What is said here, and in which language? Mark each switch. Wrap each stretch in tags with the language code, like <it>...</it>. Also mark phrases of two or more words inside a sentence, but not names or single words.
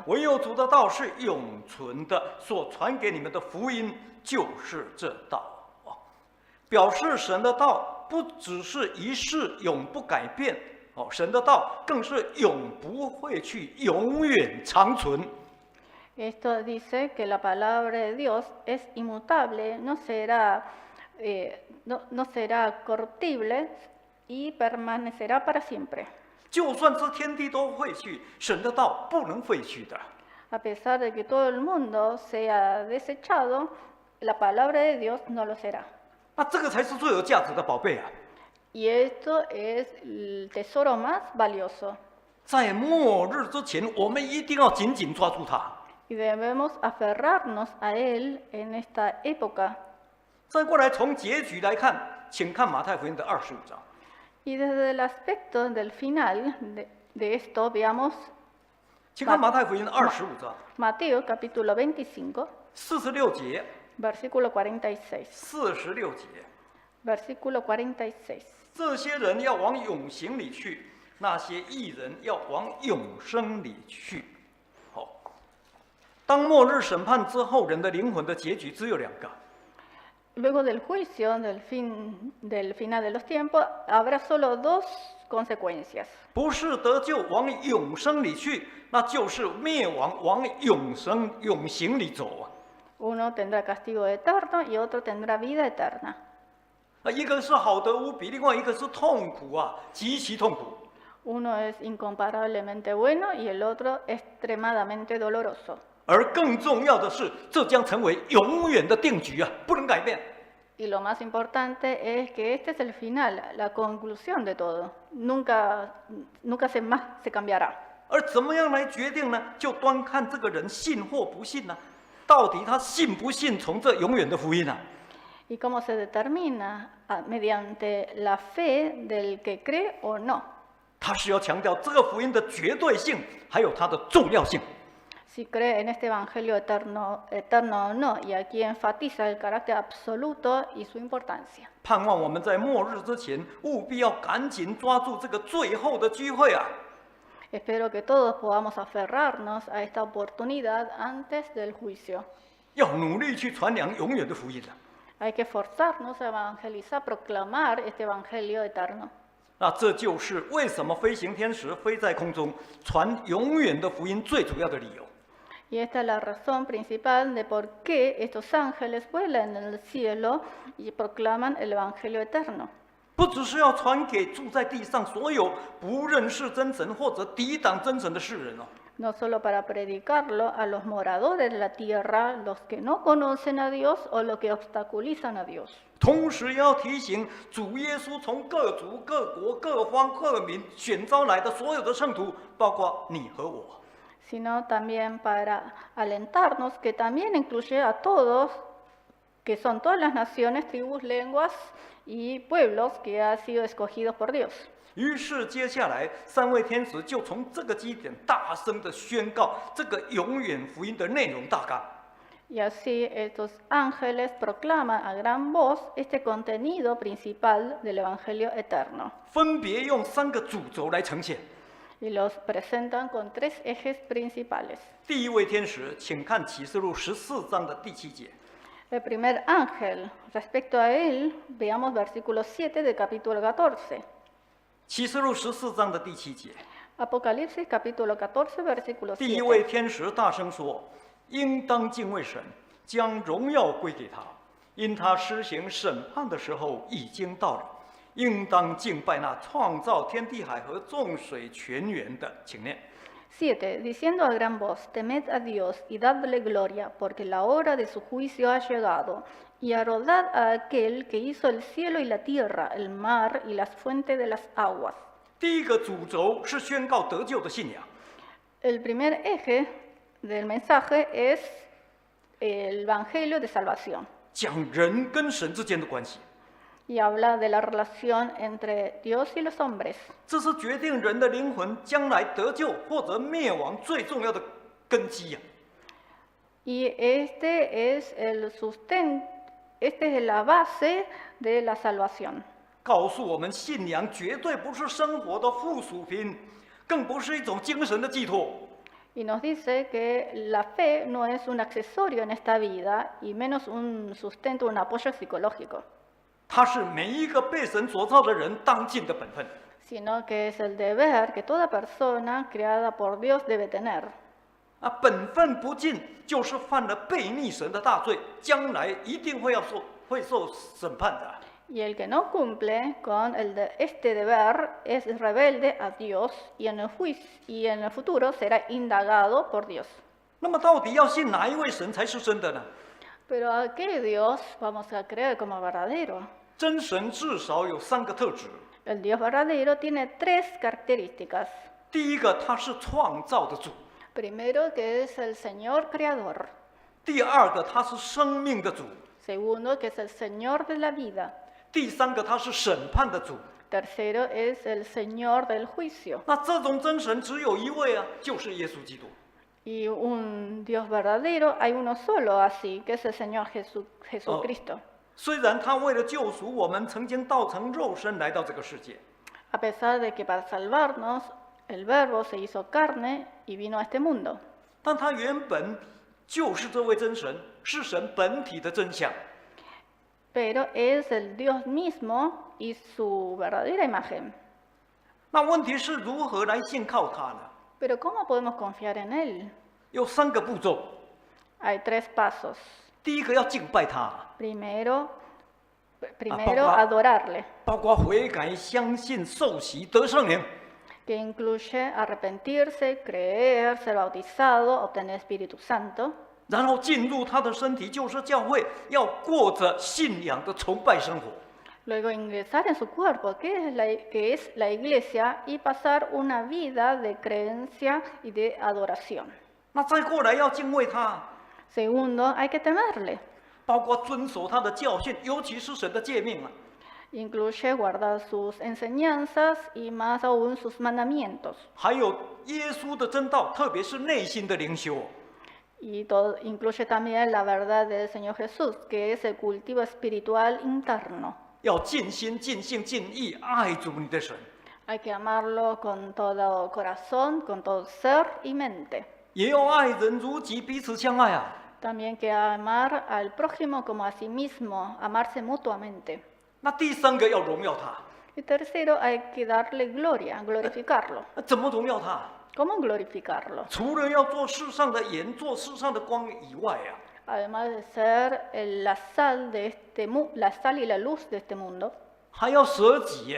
<zh>唯有主的道是永存的，所传给你们的福音就是这道。表示神的道不只是一世永不改变，神的道更是永不会去，永远长存。</zh> <es>Esto dice que la palabra de Dios es inmutable, no será corruptible y permanecerá para siempre.</es> <zh>就算是天地都废去，神的道不能废去的。</zh> <es>A pesar de que todo el mundo sea desechado, la palabra de Dios no lo será.</es> <zh>那这个才是最有价值的宝贝啊！</zh> <es>Y esto es el tesoro más valioso.</es> <zh>在末日之前，我们一定要紧紧抓住它。</zh> <es>Y debemos aferrarnos a él en esta época.</es> <zh>再过来，从结局来看，请看马太福音的25章。</zh> <es>Y desde el aspecto del final de esto, veamos</es> <zh>请看马太福音25章</zh> <es>Mateo capítulo 25,</es> <zh>46 节、</zh> <es>versículo 46.</es> <zh>46节。</zh> <es>Versículo 46.</es> <zh>这些人要往永刑里去，那些义人要往永生里去。好，当末日审判之后，人的灵魂的结局只有2个。</zh> <es>Luego del juicio del final de los tiempos, habrá solo dos consecuencias.</es> <zh>不是得救往永生里去，那就是灭亡往永刑里走啊。</zh> <es>Uno tendrá castigo eterno y otro tendrá vida eterna.</es> <zh>一个是好得无比，另外一个是痛苦啊，极其痛苦。</zh> <es>Uno es incomparablemente bueno y el otro extremadamente doloroso.</es> <zh>而更重要的是，这将成为永远的定局啊，不能改变。</zh> <es>Y lo más importante es que este es el final, la conclusión de todo. Nunca más se cambiará.</es> <zh>而怎么样来决定呢？就端看这个人信或不信呢、到底他信不信从这永远的福音呢、</zh> <es>¿Y cómo se determina? Mediante la fe del que cree o no.</es> <zh>他是要强调这个福音的绝对性，还有它的重要性。</zh> <es>si cree en este evangelio eterno o no, y aquí enfatiza el carácter absoluto y su importancia.</es> <zh>盼望我们在末日之前，务必要赶紧抓住这个最后的机会啊！</zh> <es>Espero que todos podamos aferrarnos a esta oportunidad antes del juicio.</es> <zh>要努力去传扬永远的福音啊！</zh> <es>Hay que forzarnos a evangelizar, proclamar este evangelio eterno.</es> <zh>那这就是为什么飞行天使飞在空中传永远的福音最主要的理由。</zh> <es>Y esta es la razón principal de por qué estos ángeles vuelan en el cielo y proclaman el evangelio eterno.</es> <zh>不只是要传给住在地上所有不认识真神或者抵挡真神的世人哦，</zh> <es>No solo para predicarlo a los moradores de la tierra, los que no conocen a Dios o los que obstaculizan a Dios.</es> <zh>同时也要提醒主耶稣从各族、各国、各方、各民选召来的所有的圣徒，包括你和我。</zh> <es>Sino también para alentarnos que también incluye a todos, que son todas las naciones, tribus, lenguas y pueblos que han sido escogidos por Dios.</es> <zh>于是接下来三位天使就从这个基点大声的宣告这个永远福音的内容大纲。</zh> <es>Y así estos ángeles proclaman a gran voz este contenido principal del Evangelio eterno.</es> <zh>分别用3个主轴来呈现。</zh> <es>Y los presentan con 3 ejes principales.</es> <zh>第一位天使，请看启示录14章的第7节。</zh> <es>El primer ángel, respecto a él, veamos versículo 7 del capítulo 14.</es> <zh>启示录14章的第7节，</zh> <es>Apocalipsis capítulo 14, versículo</es> <zh>第一位</zh> <es>7.</es> <zh>天使大声说：“应当敬畏神，将荣耀归给他，因他施行审判的时候已经到了。应当敬拜那创造天地海和众水泉源的。” 请念。</zh> <es>7. Diciendo a gran voz, temed a Dios y dadle gloria, porque la hora de su juicio ha llegado, y adorad a aquel que hizo el cielo y la tierra, el mar y las fuentes de las aguas.</es> <zh>第一个主轴是宣告得救的信仰，</zh> <es>El primer eje del mensaje es el evangelio de salvación,</es> <zh>讲人跟神之间的关系，</zh> <es>y habla de la relación entre Dios y los hombres.</es> <zh>这是决定人的灵魂将来得救或者灭亡最重要的根基呀、</zh> <es>Y este es el sustento, esta es la base de la salvación.</es> <zh>告诉我们，信仰绝对不是生活的附属品，更不是一种精神的寄托。</zh> <es>Y nos dice que la fe no es un accesorio en esta vida y menos un sustento, un apoyo psicológico,</es> <zh>它是每一个被神所造的人当尽的本分。</zh> <es>sino que es el deber que toda persona creada por Dios debe tener.</es> <zh>本分不尽，就是犯了悖逆神的大罪，将来一定会受审判的。</zh> <es>Y el que no cumple con este deber es rebelde a Dios y en el juicio, y en el futuro será indagado por Dios.</es> <zh>那么，到底要信哪一位神才是真的呢？</zh> <es>Pero ¿a qué Dios vamos a creer como verdadero?</es> <zh>真神至少有3个特质。</zh> <es>El Dios verdadero tiene 3 características.</es> <zh>第一个，他是创造的主；</zh> <es>Primero, que es el Señor creador.</es> <zh>第二个，他是生命的主；</zh> <es>Segundo, que es el Señor de la vida.</es> <zh>第三个，他是审判的主。</zh> <es>Tercero, es el Señor del juicio.</es> <zh>那这种真神只有一位啊，就是耶稣基督。</zh> <es>Y un Dios verdadero hay uno solo así, que es el Señor Jesucristo.</es> <zh>虽然他为了救赎我们，曾经道成肉身来到这个世界，</zh> <es>A pesar de que para salvarnos el Verbo se hizo carne y vino a este mundo.</es> <zh>但他原本就是这位真神，是神本体的真相。</zh> <es>Pero es el Dios mismo y su verdadera imagen.</es> <zh>那问题是如何来信靠他呢？</zh> <es>Pero ¿cómo podemos confiar en Él?</es> <zh>有3个步骤。</zh> <es>Hay 3 pasos.</es> <zh>第一个要敬拜他，</zh> <es>Primero, papá. adorarle,</es> <zh>包括悔改、相信、受洗、得圣灵。</zh> <es>que incluye arrepentirse, creer, ser bautizado, obtener Espíritu Santo.</es> <zh>然后进入他的身体，就是教会，要过着信仰的崇拜生活。</zh> <es>Luego ingresar en su cuerpo, que es la iglesia, y pasar una vida de creencia y de adoración.</es> <zh>那再过来要敬畏他，</zh> <es>Segundo, hay que temerle.</es> <zh>包括遵守他的教训，尤其是神的诫命啊。</zh> <es>Incluye guardar sus enseñanzas y más aún sus mandamientos.</es> <zh>还有耶稣的真道，特别是内心的灵修。</zh> <es>Y todo, incluye también la verdad del Señor Jesús, que es el cultivo espiritual interno.</es> <zh>要尽心、尽性、尽意爱主你的神，</zh> <es>Hay que amarlo con todo corazón, con todo ser y mente.</es> <zh>也要爱人如己，彼此相爱啊。</zh> <es>También que amar al prójimo como a sí mismo, amarse mutuamente.</es> <zh>那第三个要荣耀他，</zh> <es>Y tercero, hay que darle gloria, glorificarlo.</es> <zh>怎么荣耀他？</zh> <es>¿Cómo glorificarlo?</es> <zh>除了要做世上的盐、做世上的光以外啊，</zh> <es>Además de ser la sal la sal y la luz de este mundo,</es> <zh>还要舍己耶，</zh>